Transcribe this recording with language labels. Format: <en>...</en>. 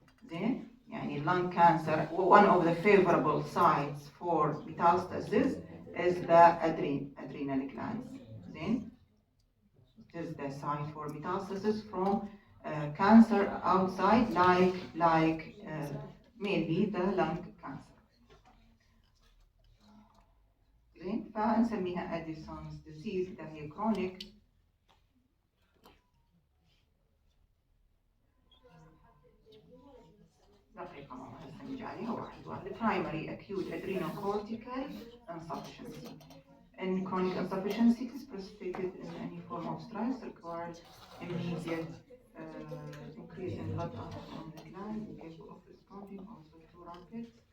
<en>زين يعني lung cancer one of the favorable sites for metastasis is the adrenal glands. زين it is the site for metastasis from cancer outside like mainly the lung cancer.</en> <ar>زين فنسميها Addison's disease اللي هي chronic. دقيقة ماما هسه نجي عليها واحد واحد.</ar> <en>Primary acute adrenocortical insufficiency. In chronic insufficiency, it is precipitated in any form of stress, requires immediate increase in blood output from the gland, incapable of responding also to rapid.</en>